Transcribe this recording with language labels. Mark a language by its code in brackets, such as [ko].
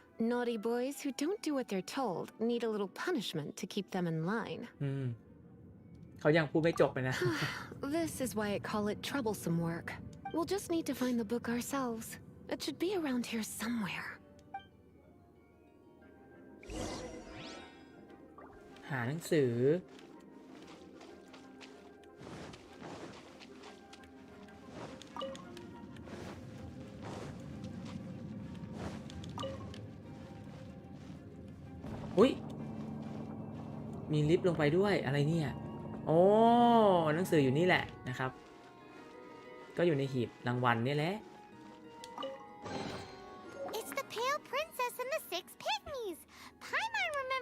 [en] Naughty boys who don't do what they're told need a little punishment to keep them in line. [th] เขายังพูดไม่จบเลยนะ [en] This is why I call it troublesome work. We'll just need to find the book ourselves. It should be around here somewhere. [th] หาหนังสือ อุ๊ย มีลิฟต์ลงไปด้วยอะไรเนี่ยโอ้หนังสืออยู่นี่แหละนะครับ ก็อยู่ในหีบรางวัลนี่แหละ [en] It's the Pale Princess and the Six Pygmies! Paimon